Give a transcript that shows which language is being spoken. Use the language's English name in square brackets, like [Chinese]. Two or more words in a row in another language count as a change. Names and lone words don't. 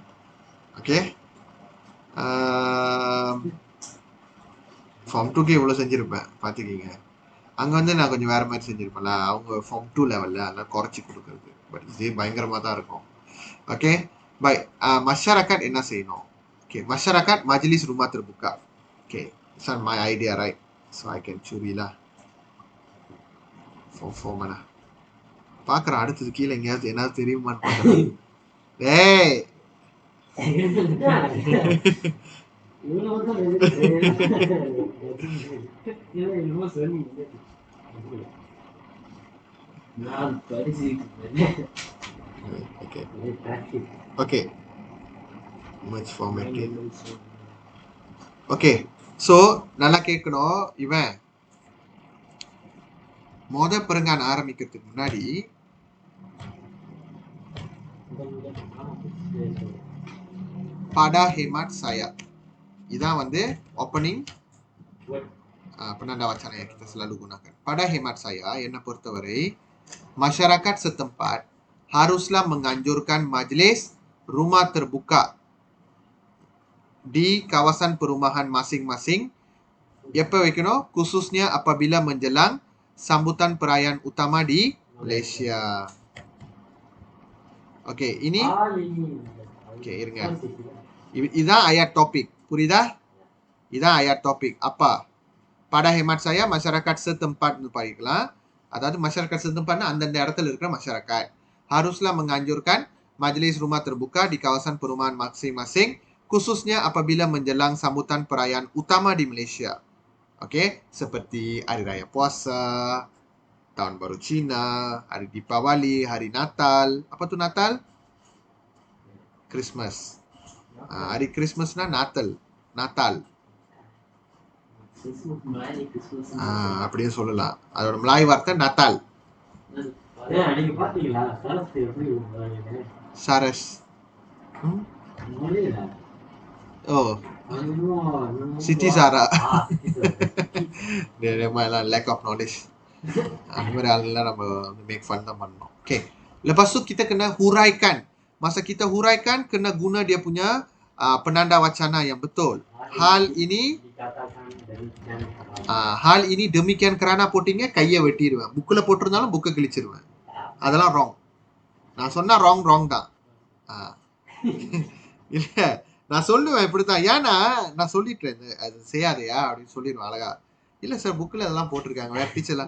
[Tamil] ஓகே, ஃபார்ம் 2க்கு இவ்வளவு செஞ்சிருப்பேன் பாத்துக்கீங்க. அங்க வந்து நான் கொஞ்சம் வேற மாதிரி செஞ்சிருப்பேன்ல, அவங்க ஃபார்ம் 2 லெவல்ல அதெல்லாம் குறைச்சி கொடுக்கறது. பட் இது பயங்கரமா தான் இருக்கும். [English] okay bye. [Tamil] masyarakat என்ன செய்யணும்? [Malay] Okay, masyarakat majlis rumah terbuka. [English] Okay, it's not my idea, right? So I can [Malay] curi lah. Form mana? [Tamil] பார்க்குறேன் அடுத்தது கீழே எங்கேயாவது என்ன தெரியுமான்னு பார்க்குறேன். ஏய் ஓகே [English] much formatted. [Tamil] ஓகே, ஸோ நல்லா கேட்கணும். இவன் பெருங்கான் ஆரம்பிக்கிறதுக்கு முன்னாடி [Malay] pada hemat saya [Tamil] இதான் வந்து ஓப்பனிங் [Malay] penanda wacana yang kita selalu gunakan. Pada hemat saya, [Tamil] என்னை பொறுத்தவரை [Malay] masyarakat setempat haruslah menganjurkan majlis rumah terbuka di kawasan perumahan masing-masing. [Tamil] எப்ப வைக்கணும்? [Malay] khususnya apabila menjelang sambutan perayaan utama di Malaysia. Oke, ini oke, [Tamil] இருங்க. இதான் [Malay] ayat topik. [Tamil] புரியுதா? இதான் [Malay] ayat topik. apa? Pada hemat saya masyarakat setempat படிக்கலாம். அதாவது masyarakat setempatனா [Tamil] அந்தந்த இடத்துல இருக்கிற [Malay] masyarakat haruslah menganjurkan majlis rumah terbuka di kawasan perumahan masing-masing khususnya apabila menjelang sambutan perayaan utama di Malaysia. Oke, seperti hari raya puasa, tahun baru Cina, hari Deepawali, hari Natal. Apa tuh Natal? Christmas. [Tamil] Hari Christmasனா Natal. அப்படியே சொல்லலாம். அதோட மலாய் வார்த்தை Natal. Saras. Oh, Siti Sara. [Malay] Dia malah [English] lack of knowledge. [Tamil] அந்த மாதிரி ஆளுங்கெல்லாம் நம்ம வந்து [English] make fun [Tamil] தான் பண்ணணும். ஓகே, [Malay] lepas tu kita kena huraikan. Masa kita huraikan, kena guna dia punya penanda wacana yang betul. Hal ini demikian kerana [Tamil] போட்டீங்க கையை வெட்டிடுவேன். புக்கில் போட்டிருந்தாலும் புக்கை கிழிச்சிருவேன். அதெல்லாம் ராங். நான் சொன்னா ராங் தான். இல்ல நான் சொல்லுவேன் இப்படித்தான். ஏன்னா நான் சொல்லிட்டேன் அது செய்யாதையா அப்படின்னு சொல்லிடுவேன் அழகா. இல்ல சார் புக்கில் அதெல்லாம் போட்டிருக்காங்க வேற டீச்சர்லாம்.